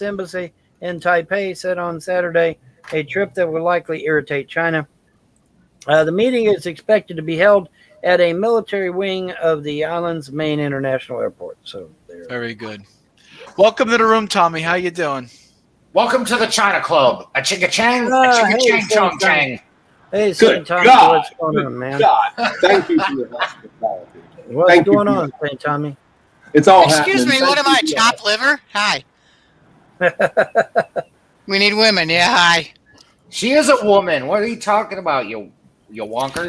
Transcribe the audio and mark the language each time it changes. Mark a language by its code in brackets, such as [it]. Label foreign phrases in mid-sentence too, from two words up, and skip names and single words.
[en] embassy in Taipei said on Saturday a trip that will likely irritate China. The meeting is expected to be held at a military wing of the island's main international airport. So there. Very good. Welcome to the room, Tommy. How you doing? Welcome to the China Club. A ching a chang, a Hey, ching a chang, chong Tom. chang. Hey, Good St. Tommy, God. what's going on, man? God, thank you for your hospitality. What's Thank you going for on, St. Tommy? It's all Excuse me, happening. what am I, chopped liver? Hi. We need women. Yeah, hi. She is a woman. What are you talking about, you wonker?